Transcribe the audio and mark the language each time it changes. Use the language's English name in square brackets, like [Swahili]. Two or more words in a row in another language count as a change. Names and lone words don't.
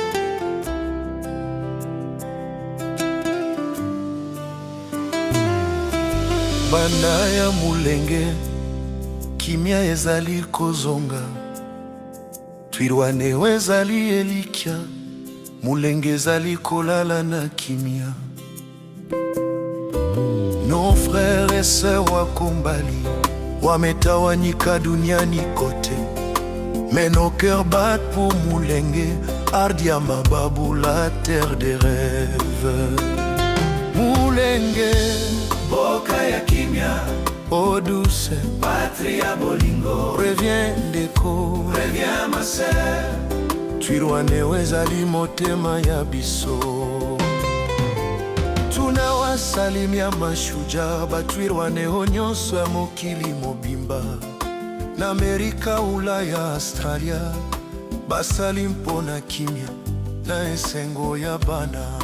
[Lingala] Bana ya Mulenge, kimia ezali kozonga. Twirwane ezali elikia, Mulenge ezali kolala na kimia. [French] Nos frères et sœurs [Swahili] wako mbali, wametawanyika duniani kote. [French] Mais nos cœurs battent pour Mulenge, [Swahili] ardhi ya mababu, [French] la terre des rêves. Mulenge, [Lingala] Boka ya kimya, [French] eau douce, [Lingala] patrie ya bolingo. [French] Reviens ndeko, Reviens ma sœur, [Lingala] Twirwaneho ezali motema ya biso. [Swahili] Tunawasalimia mashujaa [Lingala] batwirwaneho nyonso ya mokili mobimba, na Amerika, Ulaya, Australia, basali mpona kimia na esengo ya bana.